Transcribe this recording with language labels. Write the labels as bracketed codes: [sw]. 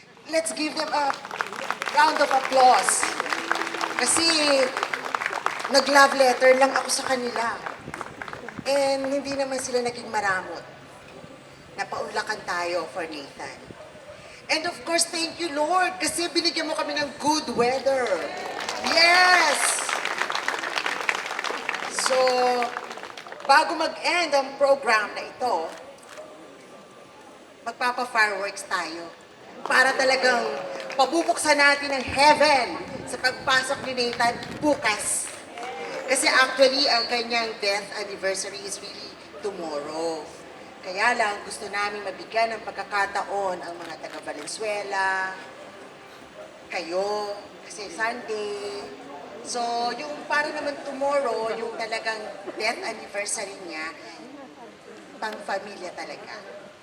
[en] Let's give them a round of applause. [tl] Kasi nag-love letter lang ako sa kanila. And hindi naman sila naging maramot. Napaunlakan tayo for Nathan. [en] And of course, thank you, Lord, [tl] kasi binigyan mo kami ng [en] good weather. Yes! So, [tl] bago mag-end ang program na ito, magpapa-fireworks tayo para talagang pabubuksan natin ang heaven sa pagpasok ni Nathan bukas. [en] Kasi actually, [tl] ang kanyang [en] death anniversary is really tomorrow. [tl] Kaya lang, gusto namin mabigyan ng pagkakataon ang mga taga Valenzuela, kayo, kasi Sunday. So, yung para naman tomorrow, yung talagang death anniversary niya, pang-familia talaga.